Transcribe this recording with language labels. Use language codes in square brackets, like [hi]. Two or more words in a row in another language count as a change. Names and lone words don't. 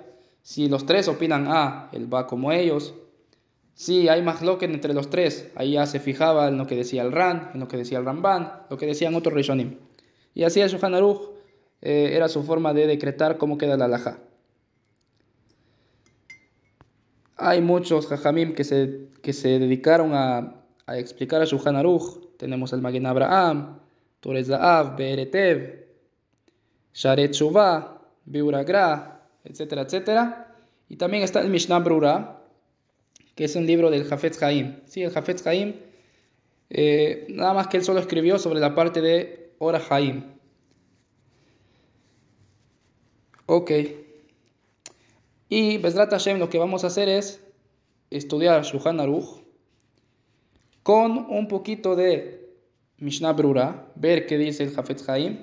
[es] Si los tres opinan A, él va como ellos. Si hay mahloket entre los tres, ahí ya se fijaba en lo que decía el Ran, en lo que decía el Ramban, lo que decían otros Rishonim. Y así el Shulchan Aruch era su forma de decretar cómo queda la halajá. Hay muchos jajamim que se dedicaron a explicar el Shulchan Aruch. Tenemos el Magen Abraham, Torah Za'av, Be'eretev, Sharet Shuvah, Biur HaGra, etcétera, etcétera. Y también está el Mishnah Brura, que es un libro del Hafetz Haim. Sí, el Hafetz Haim, nada más que él solo escribió sobre la parte de Ora Haim. Ok. Y [he] בעזרת השם [es] lo que vamos a hacer es estudiar Shulchan Aruch con un poquito de Mishnah Brura, ver qué dice el Hafetz Haim.